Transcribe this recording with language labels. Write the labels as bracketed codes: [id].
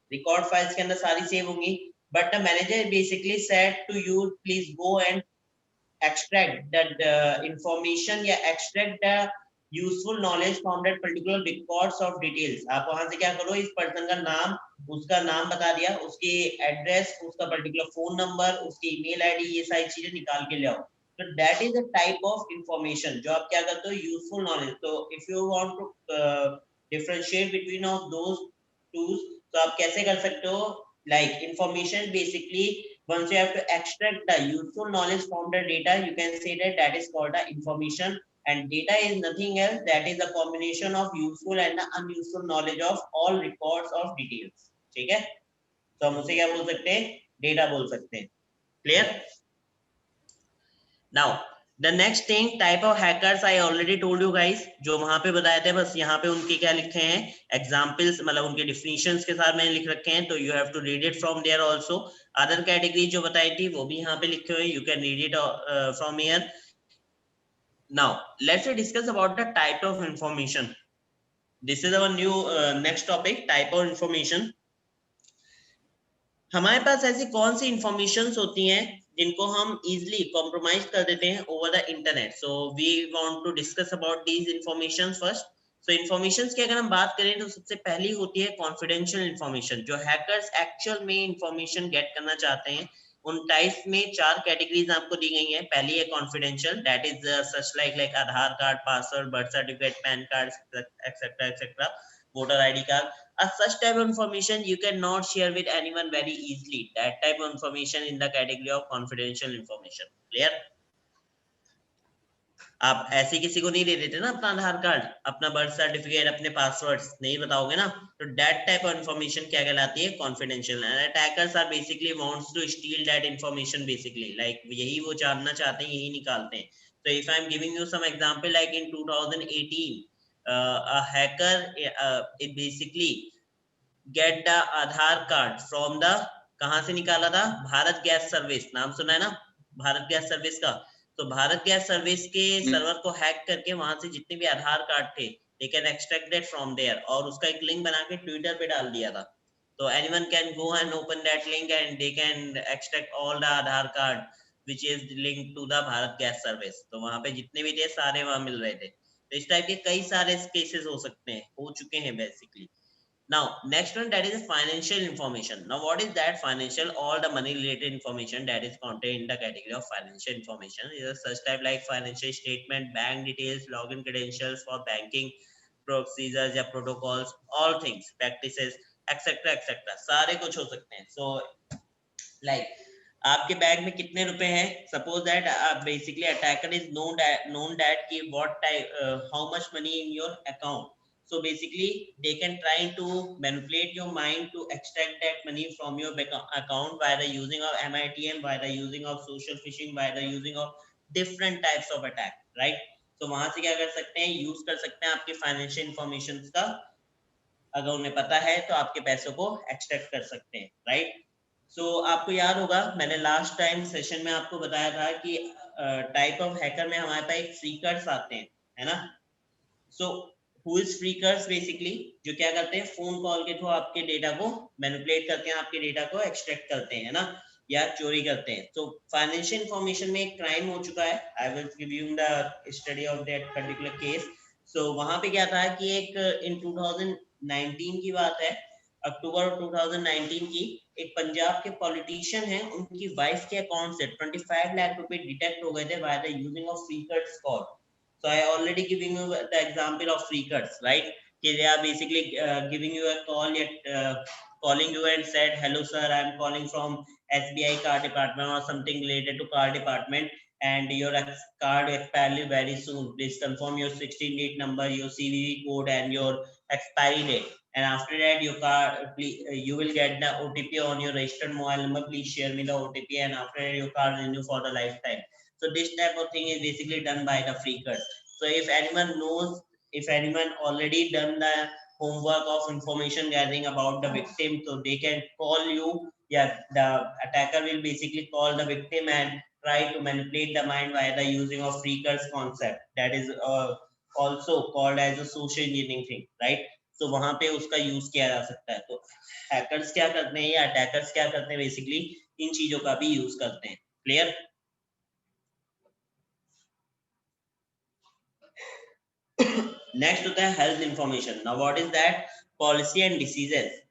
[hi] Record files के अंदर सारी सेव होंगी, [en] But the manager basically said to you please go and extract that information या extract the useful knowledge from that particular records of details। [hi] आप वहां से क्या करो, इस पर्सन का नाम, उसका नाम बता दिया, उसकी एड्रेस, उसका पर्टिकुलर फोन नंबर, उसकी ईमेल आईडी, ये सारी चीजें निकाल के ले आओ। [en] तो that is a type of information [hi] जो आप क्या करते हो, [en] Useful knowledge. तो if you want to differentiate between of those tools, [hi] तो आप कैसे कर सकते हो, [en] like information basically once you have to extract the useful knowledge from the data, you can say that that is called the information, and data is nothing else, that is a combination of useful and unuseful knowledge of all records of details। [hi] ठीक है, तो हम उसे क्या बोल सकते हैं, data बोल सकते हैं। [en] Clear? Now The next thing, type of hackers I already told you guys, [hi] जो वहां पे बताए थे, बस यहाँ पे उनके क्या लिखे हैं examples, मतलब उनके definitions के साथ मैंने लिख रखे हैं, तो [en] you have to read it from there also. [hi] Other category जो बताई थी वो भी यहाँ पे लिखे हुए, [en] you can read it from here. Now let's discuss about the type of information. This is our new next topic, type of information. [hi] हमारे पास ऐसी कौन सी इंफॉर्मेशंस होती हैं जिनको हम इजीली कॉम्प्रोमाइज कर देते हैं [en] Over the internet. So we want to discuss about these informations first. [hi] So informations की अगर हम बात करें तो सबसे पहली होती है कॉन्फिडेंशियल इंफॉर्मेशन. जो हैकर्स एक्चुअल में इंफॉर्मेशन गेट करना चाहते हैं, उन टाइप्स में 4 कैटेगरीज आपको दी गई हैं. पहली है [en] Confidential, that is such like Aadhaar card, password, birth certificate, PAN card, etcetera etcetera, voter ID card. Such type of information you cannot share with anyone very easily. That type of information in the category of confidential information. Clear? [hi] आप ऐसे किसी को नहीं दे देते ना अपना आधार card, अपना birth certificate, अपने पासवर्ड्स नहीं बताओगे ना, तो [en] that type of information [hi] क्या कहलाती है? [en] Confidential. And attackers are basically wants to steal that information basically. [hi] Like यही वो जानना चाहते हैं, यही निकालते हैं. [en] So if I am giving you some example, like in 2018. A hacker it basically get the Aadhaar card from the, [hi] कहाँ से निकाला था? Bharat gas service. नाम सुना है ना भारत गैस सर्विस का? तो भारत गैस सर्विस के सर्वर को हैक करके वहां से जितने भी आधार कार्ड थे, [en] they can extract that from there, [hi] और उसका एक लिंक बना के ट्विटर पे डाल दिया था. [en] तो anyone can go and open that link and they can extract all the Aadhaar card which is linked to the Bharat gas service. [hi] तो वहां पे जितने भी थे सारे वहां मिल रहे थे. तो इस टाइप के कई सारे केसेस हो सकते हैं, हो चुके हैं basically. [en] Now next one, that is financial information. Now what is that? Financial, all the money related information that is contained in the category of financial information is such type like financial statement, bank details, login credentials for banking procedures या protocols, all things, practices, etc etc, [hi] सारे कुछ हो सकते हैं. So like आपके bank में कितने रुपए हैं? [en] Suppose that basically attacker is known that कि what type how much money in your account. So basically they can try to manipulate your mind to extract that money from your account by the using of MITM, by the using of social phishing, by the using of different types of attack, right? [hi] So वहां से क्या कर सकते हैं? Use कर सकते हैं आपके फाइनेंशियल इंफॉर्मेशन का. अगर उन्हें पता है तो आपके पैसों को एक्सट्रैक्ट कर सकते हैं, राइट? सो आपको याद होगा मैंने लास्ट टाइम सेशन में आपको बताया था कि टाइप ऑफ हैकर में हमारे पास एक फ्रीकर्स आते हैं, है ना? So who is फ्रीकर्स? बेसिकली जो क्या करते हैं, फोन कॉल के थ्रू आपके डेटा को मैनिपुलेट करते हैं, आपके डेटा को एक्सट्रैक्ट करते हैं, है ना, या चोरी करते हैं. तो फाइनेंशियल इंफॉर्मेशन में एक क्राइम हो चुका है. [en] I will give you the study of that particular case. [hi] सो वहां पे क्या था कि एक इन 2019 की बात है, अक्टूबर 2019 की, एक पंजाब के पॉलिटिशियन हैं, उनकी वाइफ के अकाउंट से 25 लाख रुपए डिटेक्ट हो गए थे [en] By the using of freakers call. So I already giving you the example of freakers, right? They are basically giving you a call, calling you and said, hello sir, I am calling from SBI card department or something related to card department, and your card expiry very soon. Please confirm your 16-digit number, your CVV code and your expiry date. And after that, your card, please, you will get the OTP on your registered mobile number. Please share me the OTP, and after that, your card renew for the lifetime. So this type of thing is basically done by the freakers. So if anyone knows, if anyone already done the homework of information gathering about the victim, so they can call you. Yeah, the attacker will basically call the victim and try to manipulate the mind by the using of freakers concept. That is also called as a social engineering thing, right? [hi] So वहां पे उसका use किया जा सकता है. तो hackers क्या करते हैं या अटैकर्स क्या करते हैं? बेसिकली इन चीजों का भी यूज करते हैं. क्लियर? [en] next [hi] होता है [en] Health information. Now what is that? Policy and diseases.